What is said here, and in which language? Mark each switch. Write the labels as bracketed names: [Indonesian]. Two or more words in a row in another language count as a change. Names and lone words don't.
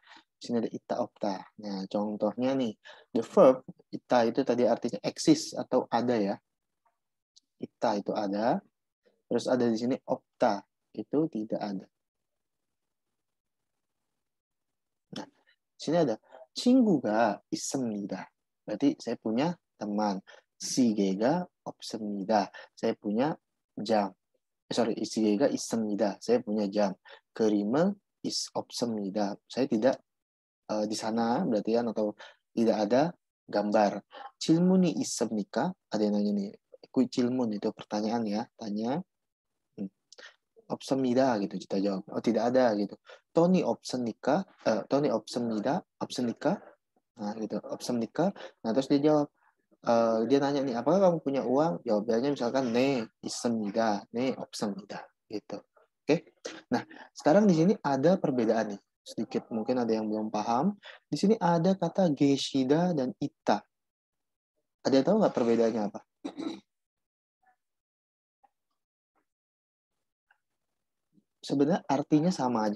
[Indonesian] Di sini ada [Korean] 있다 없다. [Indonesian] Nah, contohnya nih, [English] the verb [Indonesian] ita itu tadi artinya eksis atau ada ya. Ita itu ada. Terus ada di sini opta itu tidak ada. Nah, di sini ada [Korean] 친구가 있습니다. [Indonesian] Berarti saya punya teman. [Korean] 시계가 없습니다. [Indonesian] Saya punya jam. [Korean] 시계가 있습니다. [Indonesian] Saya punya jam. [Korean] 그림은 없습니다. [Indonesian] Saya tidak di sana berarti kan, atau tidak ada gambar. [Korean] 질문이 있습니까? [Indonesian] Ada yang nanya nih. 질문 itu pertanyaan ya, tanya. 없습니다 gitu kita jawab. Oh, tidak ada gitu. [Korean] 돈이 없습니까? 돈이 없습니다. 없습니까? [Indonesian] Nah, gitu. 없습니까? Nah, terus dia jawab, dia nanya nih, apakah kamu punya uang? [Korean] Jawabannya misalkan 네, 있습니다. 네, 없습니다. [Indonesian] Gitu. Oke. Nah, sekarang di sini ada perbedaan nih. Sedikit mungkin ada yang belum paham. Di sini ada kata geshida dan ita. Ada yang tahu nggak perbedaannya apa? Sebenarnya artinya sama aja.